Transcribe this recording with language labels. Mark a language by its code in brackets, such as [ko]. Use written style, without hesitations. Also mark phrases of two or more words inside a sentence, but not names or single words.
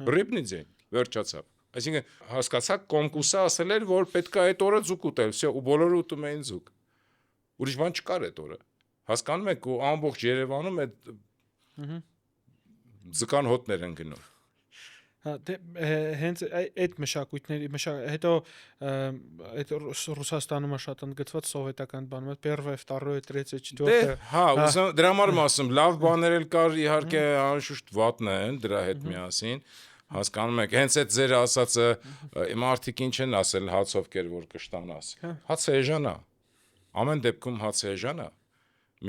[ru] Рыбный день, [hy] վերջացավ։ Այսինքն հասկացաք, կոմկուսը ասել էր, որ պետք է այդ օրը ձուկ ուտել, всё, ու բոլորը ուտում էին ձուկ։ Ուրիշ բան չկար այդ օրը։ Հասկանում եք, ու ամբողջ Երևանում այդ ձկան հոտներ են գնում։ Հա, դե հենց այդ մշակույթների հետո այդ Ռուսաստանում է շատ ընդգծված սովետական բանը, [ru] первое, второе, третье, четвёртое։ [hy] Հա, ուսան դրա համար ասում, լավ բաներ էլ կար, իհարկե անշուշտ վատն են դրա հետ միասին։ Հասկանում եք, հենց այդ ձեր ասածը մարդիկ ինչ են ասել հացով կեր որ կշտանաս։ Հացը էժան է։ Ամեն դեպքում հացը էժան է։ Մի